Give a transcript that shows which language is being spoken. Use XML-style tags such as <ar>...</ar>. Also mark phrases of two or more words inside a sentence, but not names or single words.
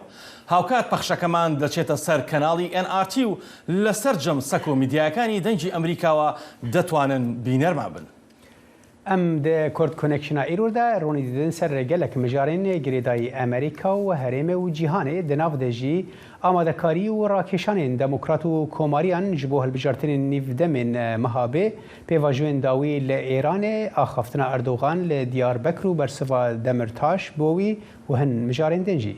<ckb>هاوکات پەخشەکەمان دەچێتە سەر کەناڵی NRT و لەسەر جەم سەک و میدیاکانی دەنگی ئەمریکاوە دەتوانن بینەرمان بن.</ckb> <ku>ئەم کورد کۆنێکشنە ئیرۆدا ڕوونی دیدن سەر ڕێگەلێک مژارین گرێدایی ئەمریکا و هەرێمە و جیهانێ دەناودەژی ئامادەکاری و ڕاکێشانên دەموکرات و کۆماریان ji bo hilbijartinên nîvdemên mehabê pêvajiyên dawî li Îranê axaftina Erdogan li Diyarbekir û bersiva Demirtaş bo wî û hin mijarên din jî.</ku>